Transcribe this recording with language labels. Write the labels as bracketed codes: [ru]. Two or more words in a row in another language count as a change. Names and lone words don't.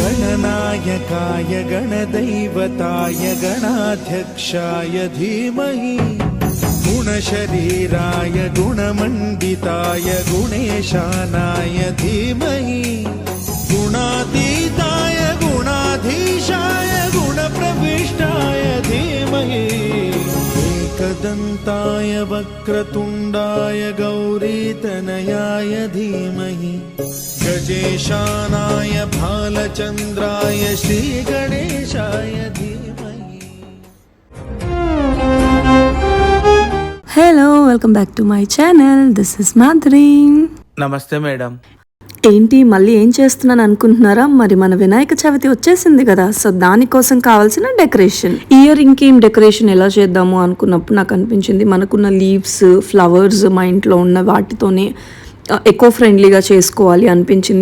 [sa] गणनायकाय गणदैवताय गणाध्यक्षाय धीमहि गुणशरीराय गुणमण्डिताय गुणेशानाय धीमहि गुणातीताय गुणाधीशाय गुणप्रविष्टाय धीमहि एकदन्ताय वक्रतुण्डाय गौरीतनयाय धीमहि गजेशानाय भालचन्द्राय श्रीगणेशाय धीमहि। [en] Hello welcome back to my channel. This is Madhuri. [te] నమస్తే మేడం. ఏంటి మళ్ళీ ఏం చేస్తున్నాను అనుకుంటున్నారా? మరి మన వినాయక చవితి వచ్చేసింది కదా, సో దానికోసం కావాల్సిన డెకరేషన్. ఇయర్ ఇంకేం డెకరేషన్ ఎలా చేద్దాము అనుకున్నప్పుడు నాకు అనిపించింది మనకున్న [en] leaves, flowers [te] మా ఇంట్లో ఉన్న వాటితోనే [en] eco friendly [te] చేసుకోవాలి అనిపించింది.